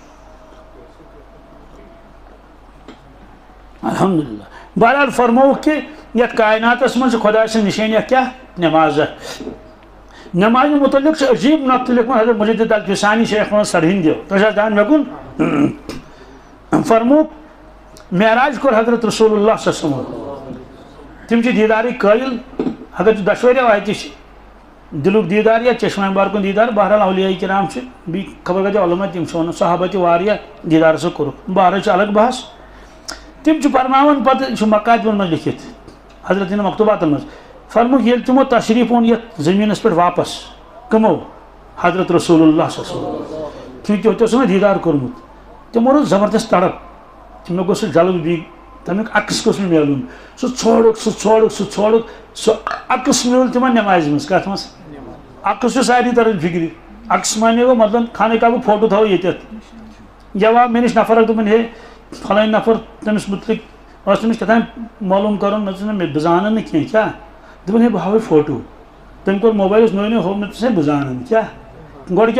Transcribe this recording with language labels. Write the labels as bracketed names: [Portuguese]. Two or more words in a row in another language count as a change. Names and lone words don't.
[Kashmiri] الحمدللہ بہرحال فرمووُکھ کہِ یتھ کائناتس منٛز چھِ خۄداے سٕنٛز نِشٲنی اکھ کیٛاہ نٮ۪ماز نٮ۪مازِ مُتعلق چھُ عجیٖب نۄقطہٕ لیوٚکھمُت حضرت مجدد الفسانی شیخ محمد سرہندیو تۄہہِ چھا دھیان مےٚ کُن فرمووُکھ معراج کوٚر حضرت رسول اللہ [Arabic] صلی اللہ علیہ وسلم [Kashmiri] تِم چھِ دیٖدارٕکۍ قٲیِل اگر دۄشوَیو اَتہِ چھِ دِلُک دیٖدار یا چشمہ مبارکُن دیٖدار بہرحال اولیاء کرام چھِ بیٚیہِ خبر کۭتیاہ علما تِم چھِ وَنان صحابہ تہِ واریاہ دیٖدار ہسا کوٚرُکھ بہرحال چھُ الگ بحث تِم چھِ فرماوان پتہٕ یہِ چھُ مکاتبن منٛز لیکھِتھ حضرت مکتوباتن منٛز فرموُکھ ییٚلہِ تِمو تشریٖف اوٚن یتھ زٔمیٖنس پٮ۪ٹھ واپس کٕمو حضرت رسول اللہ [Arabic] صلی اللہ علیہ وسلم [Kashmiri] چوٗنٛکہِ تۄہہِ اوسوٕ نا دیٖدار کوٚرمُت تِمو روٗز زبردست تڑپ تہِ مےٚ گوٚژھ سُہ جلد بیٚیہِ تمیُک عکس گوٚژھ مےٚ میلُن سُہ ژھانٛڈُکھ سُہ عکس میوٗل تِمن نٮ۪مازِ منٛز کتھ منٛز عکس چھُ سارنٕے تران فِکرِ عکس مانے گوٚو مطلب خانہ کعبُک فوٹو تھاوو ییٚتٮ۪تھ جواب مےٚ نِش نفر اکھ دوٚپُن ہے فلٲنۍ نفر تٔمِس مُتعلق اوس تٔمِس کیٛاہ تام معلوٗم کرُن مےٚ دوٚپُس بہٕ زانن نہٕ کینٛہہ کیٛاہ دوٚپُن ہے بہٕ ہاوے فوٹو تٔمۍ کوٚر موبایلس نوٚو ہوو مےٚ دوٚپُس ہے بہٕ زانن کیٛاہ گۄڈٕ